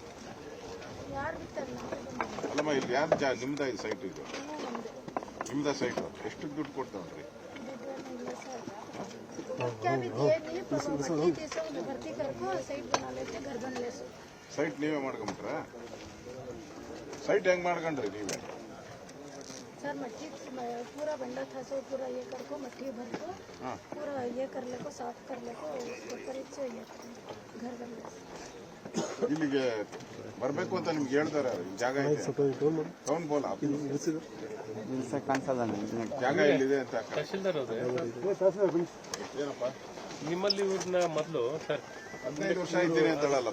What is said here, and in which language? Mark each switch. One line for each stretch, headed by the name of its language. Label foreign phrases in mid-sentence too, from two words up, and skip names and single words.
Kannada: ಅಲ್ಲಮ್ಮ ಇಲ್ಲಿ ಯಾರು ನಿಮ್ದ ಇದು ಸೈಟ್? ಇದು ನಿಮ್ದ ಸೈಟ್. ಎಷ್ಟು ದುಡ್ಡು ಕೊಡ್ತಾವ್ರಿ? ಸೈಟ್ ನೀವೇ ಮಾಡ್ಕೊಂಬಿಟ್ರ? ಸೈಟ್ ಹೆಂಗ್ ಮಾಡ್ಕೊಂಡ್ರಿ ನೀವೇ?
Deccan: सर मट्टी पूरा बंडा था सो पूरा ये कर को मट्टी भर को पूरा ये कर ले को साफ कर ले को उसको करीब से ये घर बन ले.
Kannada: ಇಲ್ಲಿಗೆ ಬರ್ಬೇಕು ಅಂತ ನಿಮ್ಗೆ ಹೇಳ್ತಾರೆ. ಜಾಗ ಇದೆ
Hindi: कौन बोला
Kannada: ಜಾಗ ಎಲ್ಲಿದೆ ಅಂತ. ತಹಶೀಲ್ದಾರ್ ಅವ್ರೆ, ಏನಪ್ಪ ನಿಮ್ಮಲ್ಲಿ ಇವ್ರನ್ನ ಮೊದಲು ಸರ್ 15 ವರ್ಷ ಇದ್ದೀನಿ ಅಂತ ಹೇಳಲ್ಲಪ್ಪ.